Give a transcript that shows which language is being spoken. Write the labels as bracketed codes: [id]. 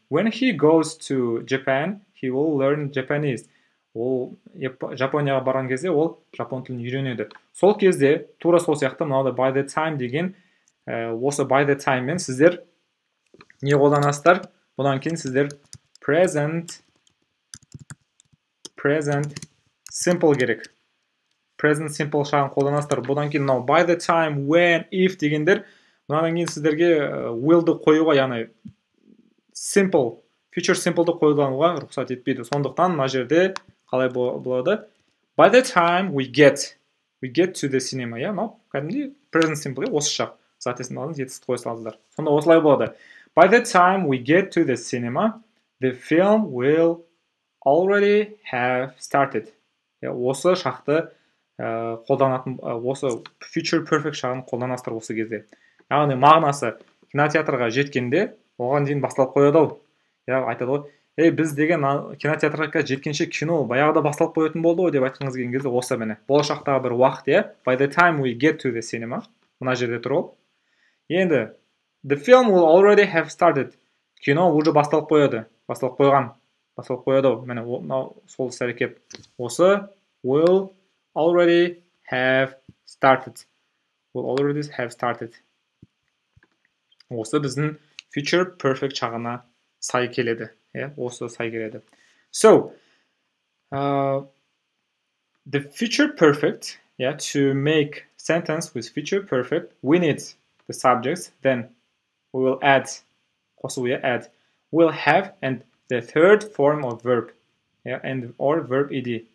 [en] When he goes to Japan, he will learn Japanese. [kk] Ол Жапонияға барған кезде ол жапон тілін үйренеді. Сол кезде тура сол сияқты мынау by the time деген осы by the time мен сіздер не қолданасыздар? Бұдан кейін сіздер present simple керек. Present simple шағын қолданасыздар. Бұдан кейін мынау by the time, when, if дегендер бұдан кейін сіздерге willды қоюға, яғни simple, future simple'ды қолдануға рұқсат етпейді. Сондықтан мына жерде қалай болады? [en] By the time we get to the cinema, [kk] кәдімгідей [en] present simple, [kk] осы шақ. Соответственно, жетістік қоя салыңыздар. Сонда осылай болады. [en] By the time we get to the cinema, the film will already have started. [kk] Осы шақты қолданатын, осы future perfect шағын қолданасыздар осы кезде. Яғни мағынасы кинотеатрға жеткенде, оған дейін басталып қояды ау. Айтады ғой, біз деген кинотеатрға жеткенше кино баяғыда басталып қоятын болды ғой деп айтқыңыз келген кезде осы міне. Болашақтағы бір уақыт, [en] by the time we get to the cinema, [kk] мына жерде тұр ол. [en] Енді the film will already have started. [kk] Кино уже басталып қояды. Басталып қояды ау. Міне сол сәрекеп. [en] Осы will already have started. [kk] Осы біздің future perfect шағына сай келеді. Осы сай келеді. [en] So, the future perfect, to make sentence with future perfect, we need the subjects, then we will add, we'll have, and the third form of verb, and or verb ed.